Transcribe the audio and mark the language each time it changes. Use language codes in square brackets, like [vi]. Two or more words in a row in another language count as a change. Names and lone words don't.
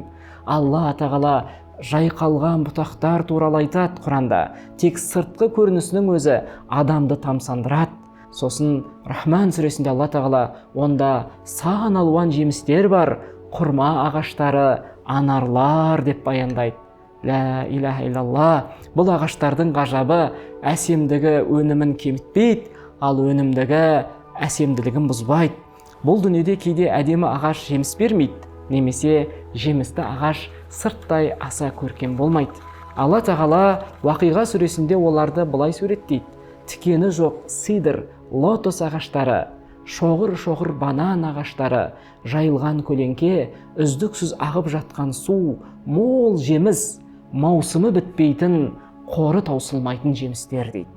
[kk] Алла тағала жайқалған бұтақтар туралы айтады Құранда. Тек сыртқы көрінісінің өзі адамды тамсандырады. Сосын Рахман сүресінде Алла тағала онда сан алуан жемістер бар, құрма ағаштары, анарлар деп баяндайды. [ar] لا إله إلا الله. [kk] Бұл ағаштардың ғажабы әсемдігі өнімін кемітпейді, ал өнімдігі әсемділігін бұзбайды. Бұл дүниеде кейде әдемі ағаш жеміс бермейді, немесе жемісті ағаш сырттай аса көркем болмайды. Алла тағала Уақиға сүресінде оларды былай суреттейді: тікені жоқ сидр, лотос ағаштары, шоғыр-шоғыр банан ағаштары, жайылған көлеңке, үздіксіз ағып жатқан су, мол жеміс, маусымы бітпейтін, қоры таусылмайтын жемістер дейді.